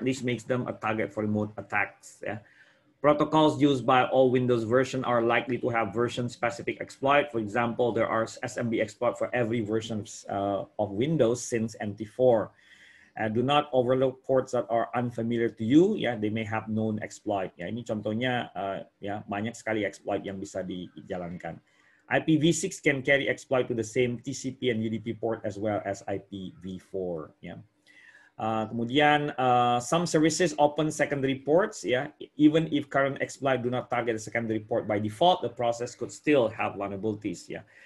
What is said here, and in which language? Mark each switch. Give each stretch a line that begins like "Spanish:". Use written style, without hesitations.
English: This makes them a target for remote attacks. Yeah. Protocols used by all Windows versions are likely to have version-specific exploit. For example, there are SMB exploit for every version of Windows since NT4. Do not overlook ports that are unfamiliar to you. Ya, they may have known exploit.
Indonesian: Ya, ini contohnya ya banyak sekali exploit yang bisa dijalankan.
English: IPv6 can carry exploit to the same TCP and UDP port as well as IPv4. Ya. Kemudian some services open secondary ports, ya. Even if current exploit do not target the secondary port by default, the process could still have vulnerabilities, ya.